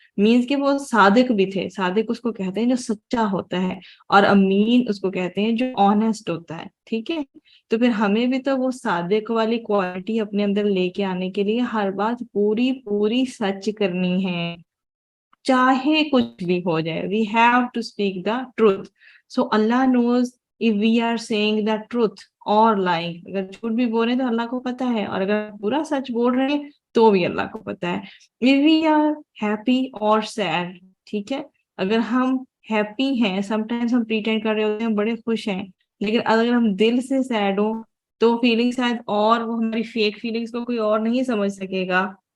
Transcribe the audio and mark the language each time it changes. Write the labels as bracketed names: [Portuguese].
[Urdu] Means کہ وہ صادق بھی تھے. صادق اس کو کہتے ہیں جو سچا ہوتا ہے, اور امین اس کو کہتے ہیں جو آنےسٹ ہوتا ہے. ٹھیک ہے, تو پھر ہمیں بھی تو وہ صادق والی کوالٹی اپنے اندر لے کے آنے کے لیے ہر بات پوری پوری سچ کرنی ہے, چاہے کچھ بھی ہو جائے. [English] We have to speak the truth. So Allah knows if we are saying the truth or lying. [Urdu] اگر جھوٹ بھی بول رہے ہیں تو اللہ کو پتا ہے, اور اگر پورا سچ بول رہے ہیں تو بھی اللہ کو پتا ہے. [English] if we are happy or sad, [Urdu] ٹھیک ہے, اگر ہم ہیپی ہیں, سم ٹائمس ہم پریٹینڈ کر رہے ہوتے ہیں بڑے خوش ہیں, لیکن اگر ہم دل سے سیڈ ہوں تو فیلنگ شاید, اور وہ ہماری فیک فیلنگس کو کوئی اور نہیں سمجھ سکے گا.